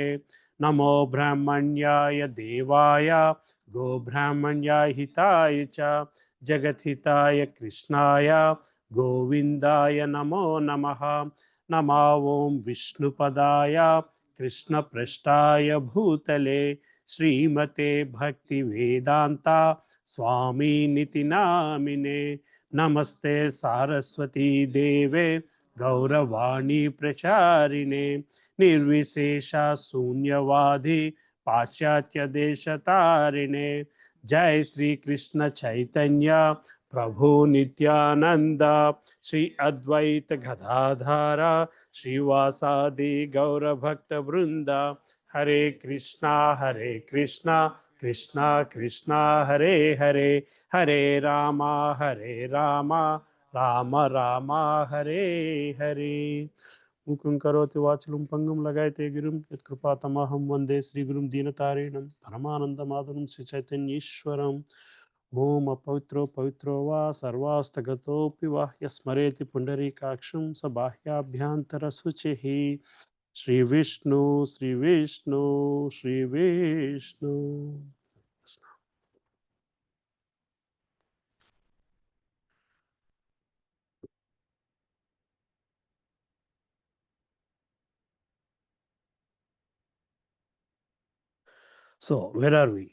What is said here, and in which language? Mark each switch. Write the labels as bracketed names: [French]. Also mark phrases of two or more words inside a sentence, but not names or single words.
[Sanskrit] नमो ब्राह्मण्याय देवाय गोब्राह्मण्याय हिताय च जगद्हिताय कृष्णाय गोविन्दाय नमो नमः. नमो ओं विष्णुपदाय कृष्णप्रष्टाय भूतले श्रीमते भक्ति वेदान्त स्वामिनिति नामिने. नमस्ते सारस्वती देवे गौरवाणि प्रचारिणे निर्विशेष शून्यवादि पाश्चात्य देश तारिणे जय श्री कृष्ण चैतन्य प्रभु नित्यानंद श्री अद्वैत गदाधर श्रीवासादि गौर भक्त वृंद हरे कृष्णा कृष्णा कृष्णा हरे हरे हरे रामा राम राम हरे हरे मुखं करोति वाचलं पंगुं लगायते गिरिं यत्कृपातमहं वन्दे श्रीगुरुं दीनतारिणं परमानन्दमाधवं श्रीचैतन्येश्वरम् ओम अपवित्रो पवित्रो वा सर्वास्तगतोऽपि वा यस्मरेति पुण्डरीकाक्षं स बाह्याभ्यन्तरशुचिः श्रीविष्णु श्रीविष्णु श्रीविष्णु [English] So, where are we?